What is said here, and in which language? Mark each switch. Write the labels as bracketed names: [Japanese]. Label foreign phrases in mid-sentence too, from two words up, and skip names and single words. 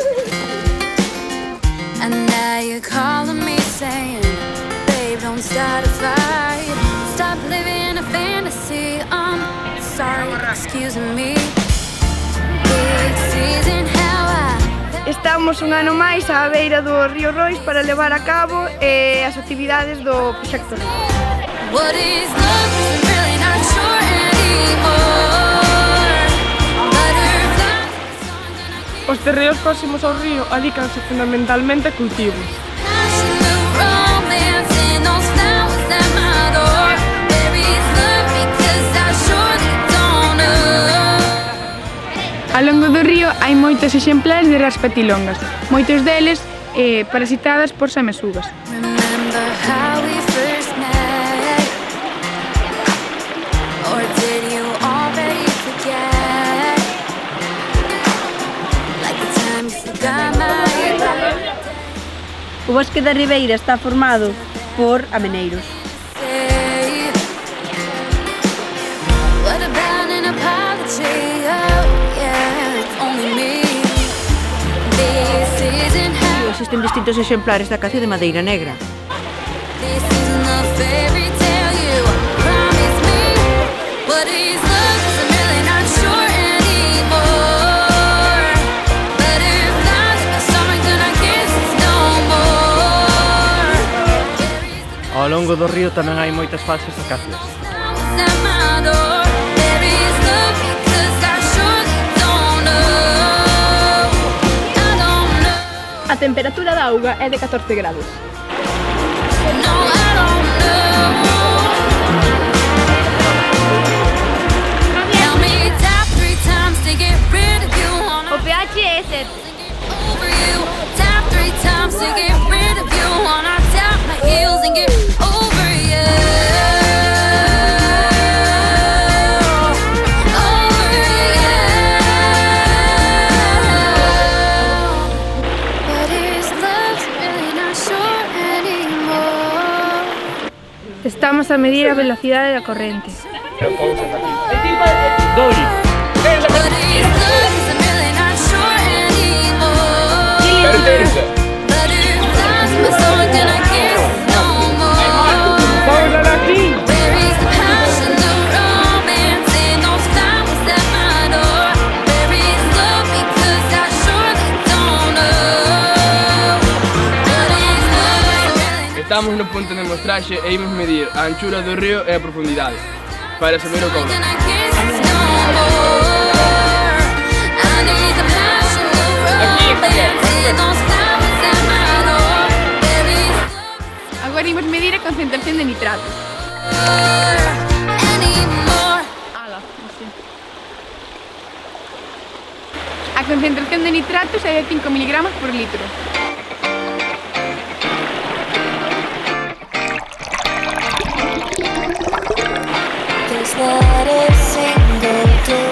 [English] And now you're calling me saying, babe, don't start a fight. Stop living a fantasy. I'm sorry, excuse me. Big season how I... [Galician] Estamos un ano máis á beira do río Rois para levar a cabo as actividades do proxecto. [English] What is love? 'Cause I'm really not sure anymore. Butterflies, songs and I keep [Galician] Os terreos próximos ao río adícanse fundamentalmente a cultivos. [English] passion, the romance in those flowers at my door. Where is love? Because I surely don't know. [Galician] Ao longo do río hai moitos exemplares de raspatilongas, moitos deles parasitadas por samesugas. [English] Remember how we first met? Or did you already forget? Like the time you forgot my birthday. [Galician] O bosque da Ribeira está formado por ameneiros. [English] What about an apology? Oh yeah, it's only me. This isn't how. [Galician] Existen distintos exemplares da acacia de madeira negra. [English] This isn't a fairy tale. You promised me. What is love? 'Cause I'm really not sure anymore. Butterflies, a summer gonna kiss us no more. [Galician] Ao longo do río tamén hai moitas falsas acacias. [English] Flowers at my door. There is love because I surely don't know. I don't know. [Galician] A temperatura da auga é de 14 grados. [English] No, I don't know. Tell me tap 3 times to get rid of you. [Galician] O pH é 7. [English] Over you. Tap 3 times to get rid of you. Wanna tap my heels and get over you. Over you. But is love really not sure anymore? [Galician] Estamos a medir a velocidade da corrente. Doi. [English] But is love 'cause I'm really not sure anymore. Butterflies, my soul gonna kiss no more. Where is the passion, the romance in those flowers at my door? Where is love? Because I surely don't know. What is love really? [Galician] Estamos no punto de mostraxe e imos medir a anchura do río e a profundidade para saber o como. [English] Gonna kiss us no more. I need the passion, the romance in those flowers at my door. Where is love [Galician] Agora imos medir a concentración de nitratos. [English] anymore? [Galician] A concentración de nitratos é de 5 mg por litro. [English] There's not a single day.